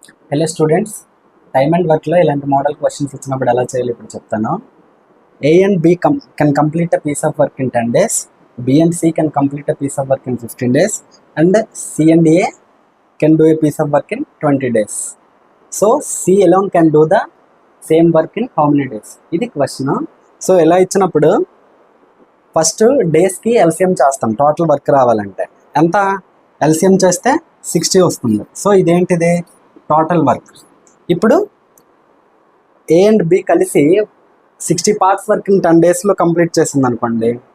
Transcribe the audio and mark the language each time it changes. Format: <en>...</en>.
<te>Hello students, time and వర్క్లో ఇలాంటి model questions ఇచ్చినప్పుడు ఎలా చేయాలి ఇప్పుడు చెప్తాను.</te> <en>A and B can complete a piece of work in 10 days. B and C can complete a piece of work in 15 days. And C and A can do a piece of work in 20 days. So C alone can do the same work in how many days?</en> <te>ఇది question. So ఎలా ఇచ్చినప్పుడు first డేస్కి LCM చేస్తాం total work రావాలంటే. ఎంత LCM చేస్తే 60 వస్తుంది. So ఇదేంటిది టోటల్ వర్క్. ఇప్పుడు ఏ అండ్ బి కలిసి 60 పార్ట్స్ వర్క్ ఇన్ 10 డేస్లో కంప్లీట్ చేసింది అనుకోండి.</te>